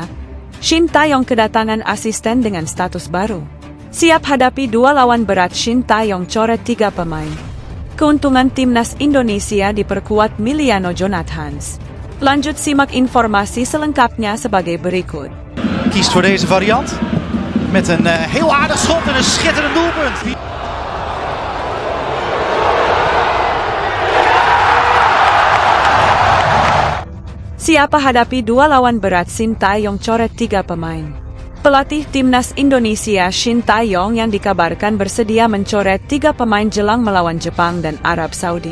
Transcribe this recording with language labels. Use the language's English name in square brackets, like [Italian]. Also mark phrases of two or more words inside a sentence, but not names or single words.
[Indonesian] Shin Tae-yong kedatangan asisten dengan status baru. Siap hadapi dua lawan berat, Shin Tae-yong coret 3 pemain. Keuntungan timnas Indonesia diperkuat Emiliano Jonathans. Lanjut simak informasi selengkapnya sebagai berikut. [Dutch] Kiest voor deze variant. Met een heel aardig schot en een schitterend doelpunt. [Indonesian] Siap hadapi dua lawan berat, Shin Tae-yong coret 3 pemain. Pelatih timnas Indonesia Shin Tae-yong yang dikabarkan bersedia mencoret 3 pemain jelang melawan Jepang dan Arab Saudi.